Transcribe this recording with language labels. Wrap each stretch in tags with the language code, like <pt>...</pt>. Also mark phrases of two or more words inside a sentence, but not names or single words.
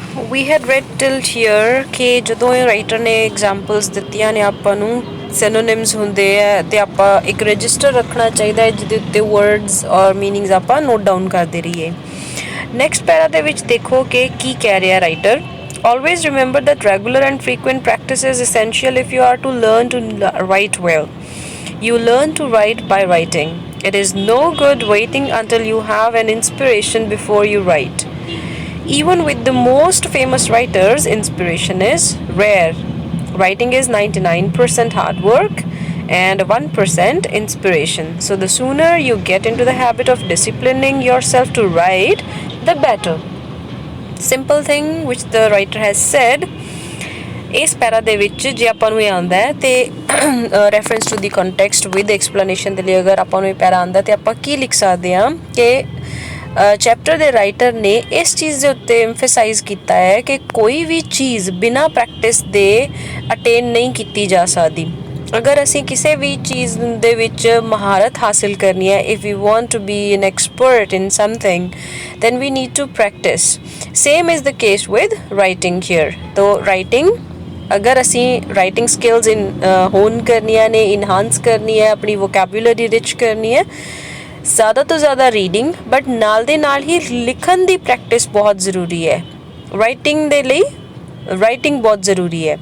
<en>we had read till here</en> <pa>ਕਿ ਜਦੋਂ ਇਹ ਰਾਈਟਰ ਨੇ ਐਗਜ਼ਾਮਪਲਸ ਦਿੱਤੀਆਂ ਨੇ ਆਪਾਂ ਨੂੰ ਸਿਨੋਨਿਮਸ ਹੁੰਦੇ ਆ ਤੇ ਆਪਾਂ ਇੱਕ ਰਜਿਸਟਰ ਰੱਖਣਾ ਚਾਹੀਦਾ ਹੈ ਜਿਹਦੇ ਉੱਤੇ ਵਰਡਸ ਔਰ ਮੀਨਿੰਗਸ ਆਪਾਂ</pa> <en>note down</en> <pa>ਕਰਦੇ ਰਹੀਏ। ਨੈਕਸਟ ਪੈਰਾ ਦੇ ਵਿੱਚ ਦੇਖੋ ਕਿ ਕੀ ਕਹਿ ਰਿਹਾ ਰਾਈਟਰ।</pa> <en>Always remember that regular and frequent practice is essential if you are to learn to write well. You learn to write by writing. It is no good waiting until you have an inspiration before you write. Even with the most famous writers, inspiration is rare. Writing is 99% hard work and 1% inspiration. So the sooner you get into the habit of disciplining yourself to write, the better. Simple thing which the writer has said.</en> <pa>ਇਸ ਪੈਰਾ ਦੇ ਵਿੱਚ ਜੇ ਆਪਾਂ ਨੂੰ ਇਹ ਆਉਂਦਾ ਹੈ ਤੇ</pa> <en>reference to the context with explanation</en> <pa>ਦੇ ਲਈ ਅਗਰ ਆਪਾਂ ਨੂੰ ਇਹ ਪੈਰਾ ਆਉਂਦਾ ਤੇ ਆਪਾਂ ਕੀ ਲਿਖ ਸਕਦੇ ਹਾਂ ਕਿ ਚੈਪਟਰ ਦੇ ਰਾਈਟਰ ਨੇ ਇਸ ਚੀਜ਼ ਦੇ ਉੱਤੇ ਐਮਫਸਾਈਜ਼ ਕੀਤਾ ਹੈ ਕਿ ਕੋਈ ਵੀ ਚੀਜ਼ ਬਿਨਾਂ ਪ੍ਰੈਕਟਿਸ ਦੇ ਅਟੇਨ ਨਹੀਂ ਕੀਤੀ ਜਾ ਸਕਦੀ। ਅਗਰ ਅਸੀਂ ਕਿਸੇ ਵੀ ਚੀਜ਼ ਦੇ ਵਿੱਚ ਮਹਾਰਤ ਹਾਸਿਲ ਕਰਨੀ ਹੈ,</pa> <en>if we want to be an expert in something then we need to practice. Same is the case with writing here.</en> <pa>तो writing अगर ਅਸੀਂ</pa> <en>writing skills</en> <pa>ਹੋਣ ਕਰਨੀਆਂ ਨੇ, enhance ਕਰਨੀ ਹੈ, ਆਪਣੀ</pa> <en>vocabulary rich</en> <pa>ਕਰਨੀ ਹੈ, ਜ਼ਿਆਦਾ ਤੋਂ ਜ਼ਿਆਦਾ ਰੀਡਿੰਗ ਬਟ ਨਾਲ ਦੇ ਨਾਲ ਹੀ ਲਿਖਣ ਦੀ ਪ੍ਰੈਕਟਿਸ ਬਹੁਤ ਜ਼ਰੂਰੀ ਹੈ। ਰਾਈਟਿੰਗ ਦੇ ਲਈ ਰਾਈਟਿੰਗ ਬਹੁਤ ਜ਼ਰੂਰੀ ਹੈ।</pa>